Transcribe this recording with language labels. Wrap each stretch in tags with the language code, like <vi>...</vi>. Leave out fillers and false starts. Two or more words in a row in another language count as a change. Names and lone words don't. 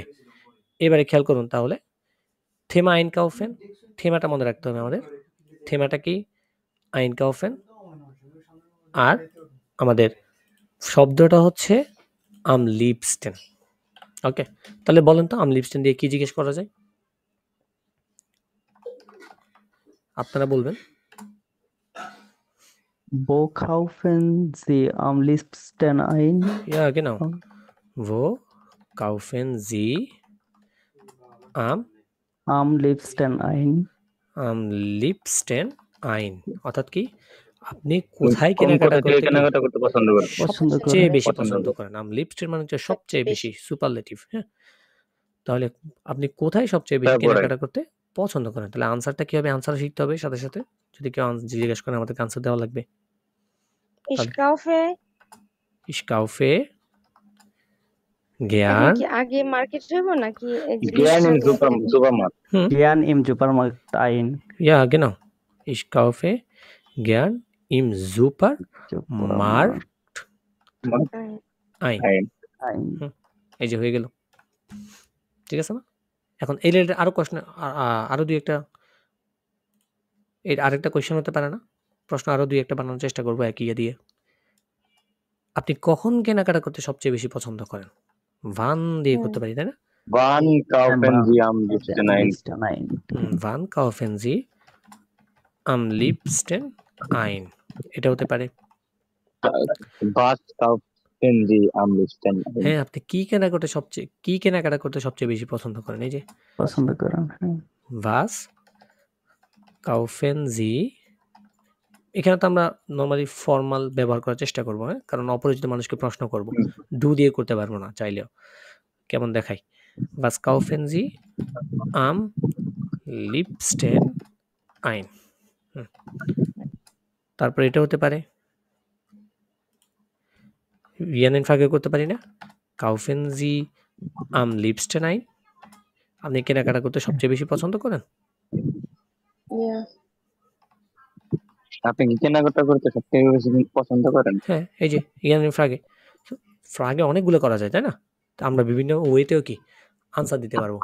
<bn>এবারে খেয়াল করুন তাহলে</bn> <de>Thema Einkaufen,</de> <bn>থেমাটা মনে রাখতে হবে আমাদের, থেমাটা কি আইনকাউফেন, আর আমাদের শব্দটা হচ্ছে</bn> <de>am liebsten.</de> <bn>ওকে, তাহলে বলেন তো</bn> <de>am liebsten</de> <bn>দিয়ে কি জিজ্ঞেস করা যায়, আপনারা বলবেন।</bn> <de>Wo kaufen Sie am liebsten ein? Ja, genau. Wo kaufen Sie am liebsten ein? Am liebsten ein,</de> <bn>অর্থাৎ কি আপনি কোথায় কেনাকাটা করতে পছন্দ করেন, সবচেয়ে বেশি পছন্দ করেন।</bn> <de>am liebsten</de> <bn>মানে হচ্ছে সবচেয়ে বেশি, সুপারলেটিভ। হ্যাঁ, তাহলে আপনি কোথায় সবচেয়ে বেশি তারপরে কেনাকাটা করতে পছন্দ করেন? তাহলে আনসারটা কি হবে? আনসার শিখতে হবে সাথে, সাথে। যদি কেউ জিজ্ঞেস করে আমাদেরকে আনসার দেওয়া লাগবে।</bn> <de>Ich</de> <bn>তাহলে</bn> <de>kaufe, ich kaufe</de> <bn>এখন</bn> <de>gern</de> <bn>কি আগে মার্কেট হইব নাকি</bn> <de>gern in</de> <bn>লিস্টটা দেওয়া থাকবে? সুপারমার্কেট হুম,</bn> <de>Gern im Supermarkt ein. ja, genau. Ich kaufe gern im Supermarkt Supermarkt</de> <bn>হ্যাঁ,</bn> <de>ein. ein.</de> <bn>হুম, এই যে হয়ে গেল। ঠিক আছে না? এখন এই রিলেটেড আরো প্রশ্ন আরো দুই একটা এর আরেকটা কোয়েশ্চেন হতে পারে না? প্রশ্ন আরো দুই একটা বানানোর চেষ্টা করবো একই ইয়ে দিয়ে। আপনি কখন কেনাকাটা করতে সবচেয়ে বেশি পছন্দ করেন? ভান দিয়ে হুম। করতে পারি, তাই না?</bn> <de>Wann kaufen Sie am liebsten ein? Liebsten ein. Wann kaufen Sie am liebsten ein?</de> <bn>এটা হতে পারে।</bn> <de>Was kaufen Sie am liebsten ein?</de> <bn>হ্যাঁ, আপনি কি কেনাকাটা করতে সবচেয়ে বেশি পছন্দ করেন? এই যে পছন্দ করেন, হ্যাঁ।</bn> <de>was kaufen Sie,</de> <bn>এখানে তো আমরা নরমালি ফর্মাল ব্যবহার করার চেষ্টা করবো, হ্যাঁ, কারণ অপরিচিত মানুষকে প্রশ্ন করব, ডু দিয়ে করতে পারবো না চাইলেও, কেমন দেখাই।</bn> <de>was kaufen Sie am liebsten ein?</de> <bn>তারপর এটা হতে পারে রিয়ানের ফাঁকে করতে পারি না?</bn> <de>kaufen Sie am liebsten ein?</de> <bn>আপনি কেনাকাটা করতে সবচেয়ে বেশি পছন্দ করেন? Yeah. আপনি কি কেনাকাটা করতে সবথেকে বেশি পছন্দ করেন? হ্যাঁ, এই যে রিয়ানের ফ্রাগে অনেকগুলো করা যায়, তাই না? তো আমরা বিভিন্ন ওয়েতেও কি আনসার দিতে পারবো।</bn>